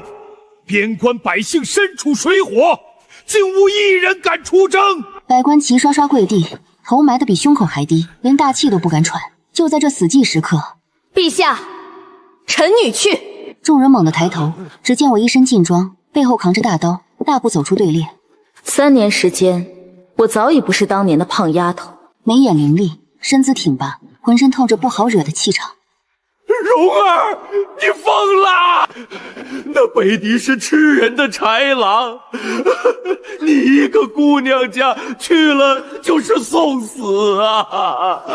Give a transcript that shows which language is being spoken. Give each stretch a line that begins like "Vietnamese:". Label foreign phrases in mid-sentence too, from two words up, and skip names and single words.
Chinese: 邊關百姓身處水火，竟無一人敢出征。百官齊刷刷跪地，頭埋得比胸口還低，連大氣都不敢喘。就在這死寂時刻，陛下，臣女去。眾人猛地抬頭，只見我一身勁裝，背後扛着大刀，大步走出隊列。 3年時間，我早已不是當年的胖丫頭，眉眼凌厲，身姿挺拔，渾身透着不好惹的氣場。蓉兒，你瘋了！那北狄是吃人的豺狼，你一個姑娘家去了就是送死啊！